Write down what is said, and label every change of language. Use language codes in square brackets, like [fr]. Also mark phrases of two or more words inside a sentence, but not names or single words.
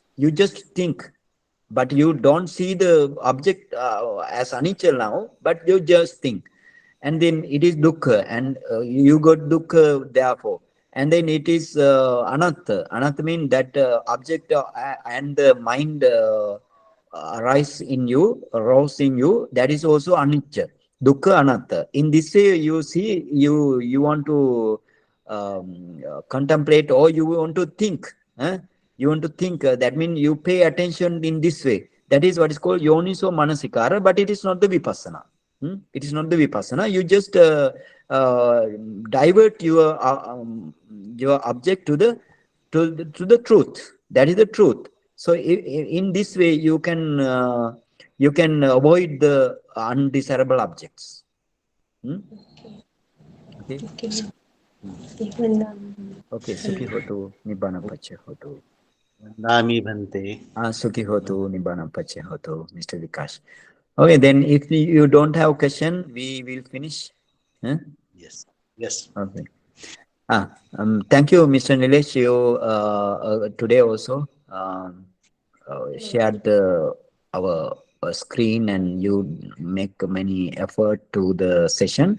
[en] You just think, but you don't see the object as anicca now, but you just think. And then it is dukkha, and you got dukkha therefore. And then it is anatta. Anatta means that object and the mind arise in you, arouse in you, that is also anicca, dukkha, anatta. In this way, you see, you want to contemplate, or you want to think. You want to think. That means you pay attention in this way. That is what is called [pi] yoniso manasikara, [en] but it is not the vipassana. It is not the vipassana. You just divert your object to the truth. That is the truth. So in this way, you can avoid the undesirable objects. Okay. Okay. [pi] Sukhi hotu nibbana pache hotu. Vandami Bhante. Sukhi hotu nibbana pache hotu, [en] Mr. Vikash. Okay, then if you don't have question, we will finish. Yes. Yes. Okay. Thank you, Mr. Nilesh. You today also shared our screen, and you make many effort to the session.